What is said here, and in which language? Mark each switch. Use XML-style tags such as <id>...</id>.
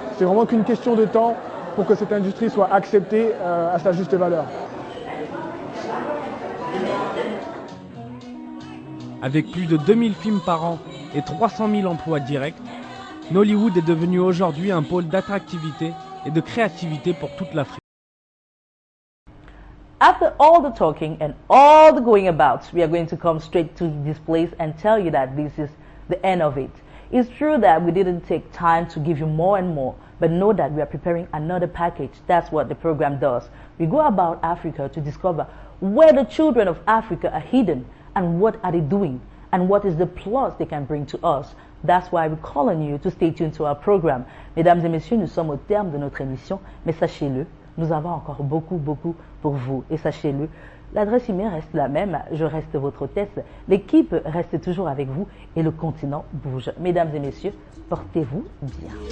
<fr>C'est vraiment qu'une question de temps pour que cette industrie soit acceptée à sa juste valeur. Avec plus de 2000 films par an et 300 000 emplois directs, Nollywood est devenu aujourd'hui un pôle d'attractivité et de créativité pour toute l'Afrique.</fr> <en>After all the talking and all the going about, we are going to come straight to this place and tell you that this is the end of it. It's true that we didn't take time to give you more and more, but know that we are preparing another package. That's what the program does. We go about Africa to discover where the children of Africa are hidden and what are they doing and what is the plus they can bring to us. That's why we call on you to stay tuned to our program.</en> <fr>Mesdames et messieurs, nous sommes au terme de notre émission, mais sachez-le, nous avons encore beaucoup pour vous. Et sachez-le, l'adresse email reste la même, je reste votre hôtesse, l'équipe reste toujours avec vous et le continent bouge. Mesdames et messieurs, portez-vous bien.</fr>